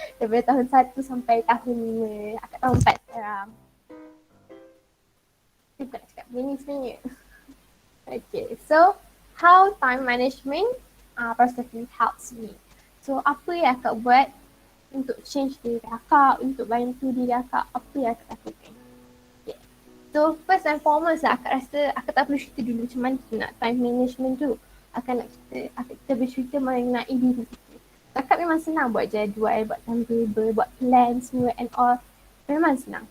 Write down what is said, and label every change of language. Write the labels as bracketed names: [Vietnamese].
[Malay] Daripada tahun 1 sampai tahun 5, akak tahun 4 sekarang. Saya tak nak cakap begini sebenarnya. [English] Okay, so how time management personally helps me. [Malay] So apa yang akak buat untuk change diri akak, untuk bantu diri akak, apa yang akak lakukan. Okay. So first and foremost lah, akak rasa akak tak perlu cerita dulu macam mana nak time management tu. Kita bercerita mengenai diri kita. Akak memang senang buat jadual, buat timetable, buat plan semua and all. Memang senang.